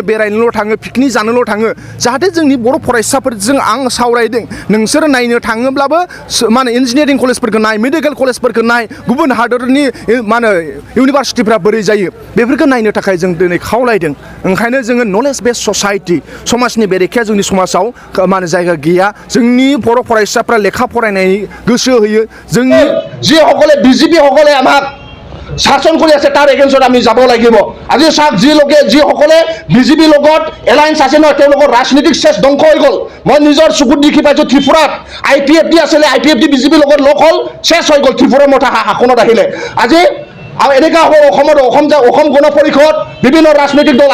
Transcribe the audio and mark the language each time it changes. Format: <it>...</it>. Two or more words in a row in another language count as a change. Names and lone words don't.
<brx>बेरायनोल' थाङो पिकनिक जानोल' थाङो जाहाथे जोंनि बर' फरायसाफोरजों आं सावरायदों नोंसोर नायनो थाङोब्लाबो मा होनो इन्जिनियारिं कलेजफोरखौ नाय मेडिकेल कलेजफोरखौ नाय गुबुन हादरनि मा होनो इउनिभारसिटिफ्रा बोरै जायो बेफोरखौ नायनो थाखाय जों दिनै खावलायदों ओंखायनो जोङो</brx> <en>knowledge base society</en> <brx>समाजनि बेरेखाया जोंनि समाजाव मा होनो जायगा गैया जोंनि बर' फरायसाफ्रा लेखा गोसो होयो जोंनि</brx> <as>যিসকলে বিজেপি সকলে আমাক শাসন কৰি আছে তাৰ এগেইনষ্টত আমি যাব লাগিব আজি চাওক যিসকলে বিজেপিৰ লগত এলায়েন্স আছে নহয় তেওঁলোকৰ ৰাজনীতিক শেষ ধ্বংস হৈ গ'ল মই নিজৰ চকুত দেখি পাইছোঁ ত্ৰিপুৰাত আইপিএফটি আছিলে আইপিএফটি বিজেপিৰ লগত লগ হ'ল শেষ হৈ গ'ল ত্ৰিপুৰাৰ মঠা শাসনত আহিলে আজি আৰু এনেকুৱা হ'ব অসম গণ পৰিষদ বিভিন্ন ৰাজনৈতিক দল</as>